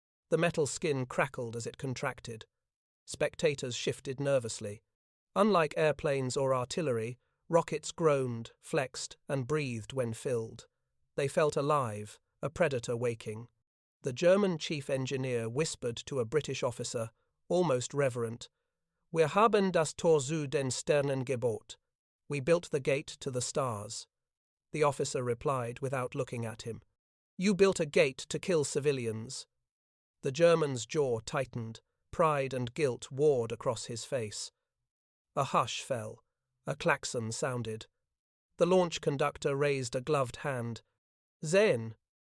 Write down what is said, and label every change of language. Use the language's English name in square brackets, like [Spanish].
[English] The metal skin crackled as it contracted. Spectators shifted nervously. Unlike airplanes or artillery, rockets groaned, flexed, and breathed when filled. They felt alive, a predator waking. The German chief engineer whispered to a British officer, almost reverent, [German] Wir haben das Tor zu den Sternen gebaut. [English] We built the gate to the stars. The officer replied without looking at him. You built a gate to kill civilians. The German's jaw tightened. Pride and guilt warred across his face. A hush fell. A klaxon sounded. The launch conductor raised a gloved hand. Zehn.